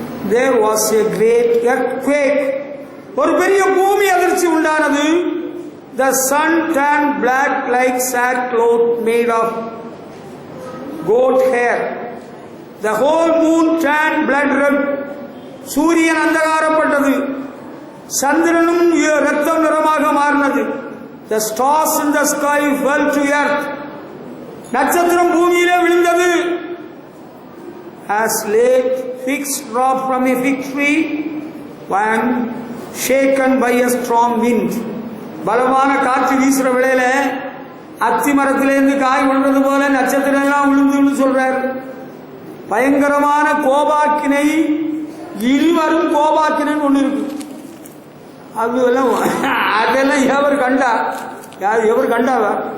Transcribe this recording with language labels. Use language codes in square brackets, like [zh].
[en] There was a great earthquake. [ta] ஒரு பெரிய பூமி அதிர்ச்சி உண்டானது. [en] The sun turned black like sackcloth made of goat hair. The whole moon turned blood red. [ta] சூரியன் அந்தகாரப்பட்டது, சந்திரனும் இரத்தம் நிறமாக மாறினது. [en] The stars in the sky fell to earth. [ta] நட்சத்திரம் பூமியிலே விழுந்தது. [en] As late figs drop from a fig tree when shaken by a strong wind. [ta] பலமான காற்று வீசுற வேளையில அத்தி மரத்திலிருந்து காய் விழுந்தது போல நட்சத்திரம் எல்லாம் விழுந்துன்னு சொல்றாரு. பயங்கரமான கோபாக்கினை, இனி வரும் கோபாக்கினு ஒண்ணு இருக்கு. அதெல்லாம் எவர் கண்டாவா?